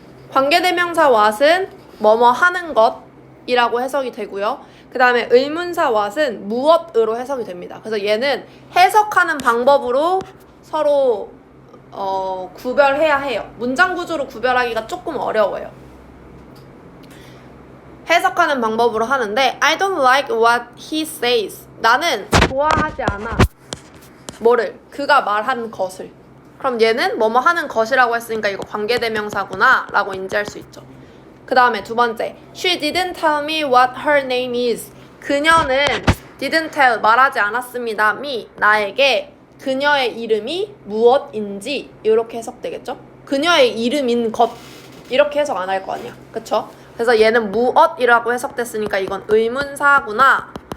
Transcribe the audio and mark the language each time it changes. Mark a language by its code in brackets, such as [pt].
[ko] 관계대명사 what은 뭐뭐 하는 것이라고 해석이 되고요. 그 다음에 의문사 what은 무엇으로 해석이 됩니다. 그래서 얘는 해석하는 방법으로 서로 구별해야 해요. 문장 구조로 구별하기가 조금 어려워요. 해석하는 방법으로 하는데 [en] I don't like what he says. [ko] 나는 좋아하지 않아. 뭐를? 그가 말한 것을. 그럼 얘는 뭐뭐 하는 것이라고 했으니까 이거 관계대명사구나 라고 인지할 수 있죠. 그 다음에 두 번째, [en] she didn't tell me what her name is. [ko] 그녀는 [en] didn't tell, [ko] 말하지 않았습니다. me, 나에게 그녀의 이름이 무엇인지 이렇게 해석되겠죠? 그녀의 이름인 것 이렇게 해석 안 할 거 아니야. 그쵸? 그래서 얘는 무엇이라고 해석됐으니까 이건 의문사구나.